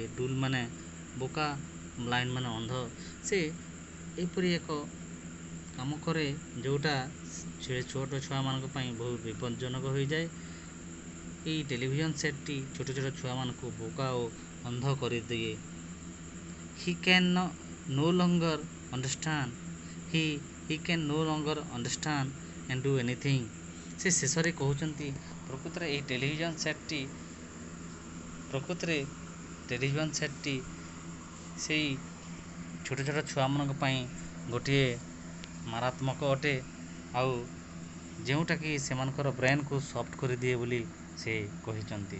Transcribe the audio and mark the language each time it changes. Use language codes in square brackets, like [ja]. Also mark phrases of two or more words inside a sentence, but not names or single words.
[or] ଡୁଲ୍ ମାନେ ବୋକା, ବ୍ଲାଇଣ୍ଡ ମାନେ ଅନ୍ଧ। ସେ ଏପରି ଏକ କାମ କରେ ଯେଉଁଟା ଛୋଟ ଛୁଆମାନଙ୍କ ପାଇଁ ବହୁତ ବିପଜ୍ଜନକ ହୋଇଯାଏ। ଏଇ ଟେଲିଭିଜନ ସେଟ୍ଟି ଛୋଟ ଛୋଟ ଛୁଆମାନଙ୍କୁ ବୋକା ଓ ଅନ୍ଧ କରିଦିଏ। [en] he can no longer understand he can no longer understand and do anything। [or] ସେ ଶେଷରେ କହୁଛନ୍ତି ପ୍ରକୃତିରେ ଟେଲିଭିଜନ ସେଟ୍ଟି ସେଇ ଛୋଟ ଛୋଟ ଛୁଆମାନଙ୍କ ପାଇଁ ଗୋଟିଏ ମାରାତ୍ମକ ଅଟେ, ଆଉ ଯେଉଁଟାକି ସେମାନଙ୍କର [en] brain soft [or] କରିଦିଏ ବୋଲି ସେ କହିଛନ୍ତି।